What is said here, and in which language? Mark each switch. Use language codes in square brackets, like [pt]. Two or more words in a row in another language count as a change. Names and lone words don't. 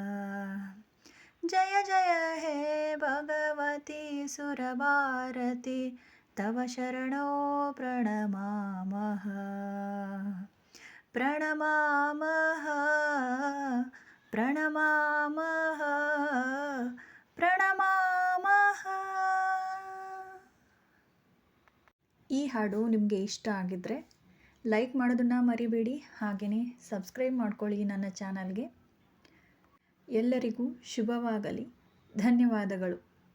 [sa] जय जय हे भगवती सुरभारती तव शरणौ प्रणमामः। प्रणमामः प्रणमामः ಪ್ರಣಮಾಮಃ. [kn] ಈ ಹಾಡು ನಿಮಗೆ ಇಷ್ಟ ಆಗಿದ್ದರೆ ಲೈಕ್ ಮಾಡೋದನ್ನು ಮರಿಬೇಡಿ. ಹಾಗೆಯೇ ಸಬ್ಸ್ಕ್ರೈಬ್ ಮಾಡ್ಕೊಳ್ಳಿ ನನ್ನ ಚಾನಲ್ಗೆ. ಎಲ್ಲರಿಗೂ ಶುಭವಾಗಲಿ. ಧನ್ಯವಾದಗಳು.